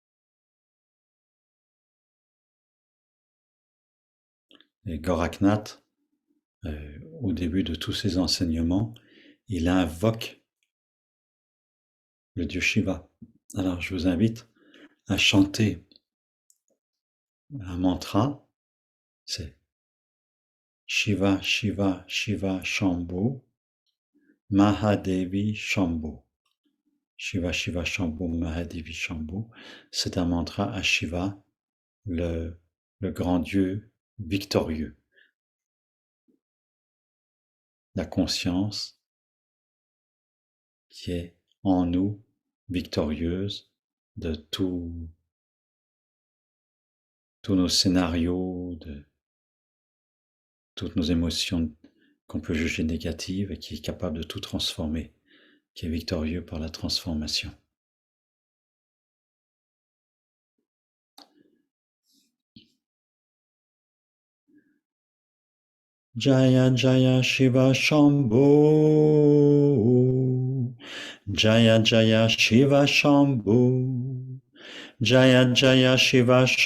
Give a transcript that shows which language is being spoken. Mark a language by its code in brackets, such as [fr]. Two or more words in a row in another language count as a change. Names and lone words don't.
[fr] Et Goraknath, au début de tous ses enseignements, il invoque le dieu Shiva. Alors je vous invite à chanter un mantra, c'est Shiva, Shiva, Shiva, Shambhu, Mahadevi, Shambhu. Shiva, Shiva, Shambhu, Mahadevi, Shambhu. C'est un mantra à Shiva, le, le grand Dieu victorieux. La conscience qui est en nous, victorieuse de tous nos scénarios, de toutes nos émotions qu'on peut juger négatives et qui est capable de tout transformer, qui est victorieux par la transformation. [sa] जय जय शिव शम्भु जय जय शिव शम्भु जय जय शिव Shambhu, Jaya Jaya Shiva